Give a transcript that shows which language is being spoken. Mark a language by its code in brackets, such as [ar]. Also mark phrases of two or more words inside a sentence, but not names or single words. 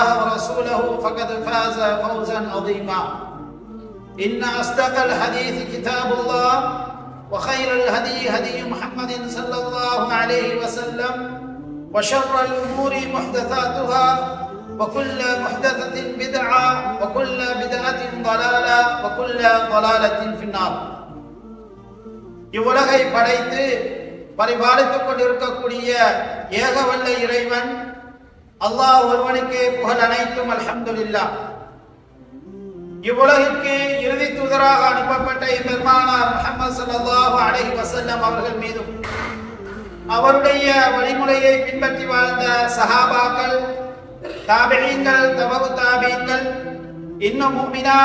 [ar] ورسوله فقد فاز فوزا عظيما إن أصدق الحديث كتاب الله وخير الهدي هدي محمد صلى الله عليه وسلم وشر الأمور محدثاتها وكل محدثة بدعة وكل بدعة ضلالة وكل ضلالة في النار [ta] இவ்வுலகை படைத்து பரிபாலித்துக் கொண்டிருக்கக்கூடிய ஏகவல்ல இறைவன் அல்லாஹ் ஒருவனுக்கே புகழ் அனைத்தும் அல்ஹம்துலில்லாஹ். இவ்வுலகிற்கு இறுதி தூதராக அனுப்பப்பட்ட பெருமானார் முஹம்மது [ar] صلى الله عليه وسلم [ta] அவர்கள் மீதும் அவருடைய வழிமுறையை பின்பற்றி வாழ்ந்த சஹாபாக்கள், தாபிஈன்கள், தபவு தாபிஈன்கள், இன்னும் முஃமினான